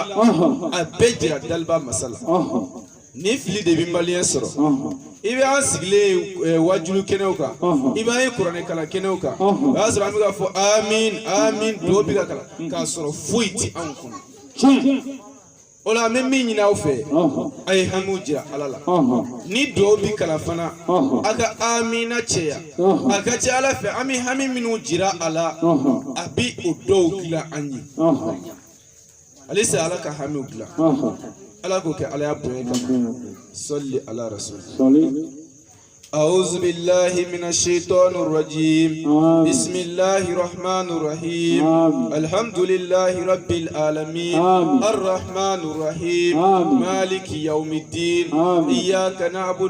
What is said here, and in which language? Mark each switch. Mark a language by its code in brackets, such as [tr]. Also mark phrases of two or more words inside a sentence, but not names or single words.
[bm] a bɛɛ jira daliba masa la ni fili de bɛ maliyɛn sɔrɔ i bɛ an sigilen wajulu kɛnɛw kan i b'an ye kuranɛ kalan kɛnɛw kan o y'a sɔrɔ an bɛ ka fɔ amin amin duwawu bɛ ka kalan k'a sɔrɔ foyi ti anw kɔnɔ o la an bɛ min ɲini aw fɛ a ye hamiw jira ala la ni duwawu bɛ kalan fana a ka amina cɛya a ka ca ala fɛ an bɛ hami minnu jira a la a bɛ o dɔw dilan an ye halisa ala ka hamiw dilan ala k'o kɛ ala y'a bonya kama sɔli ala rasul [ar] أعوذ بالله من الشيطان الرجيم بسم الله الرحمن الرحيم الحمد لله رب العالمين الرحمن الرحيم مالك يوم الدين إياك نعبد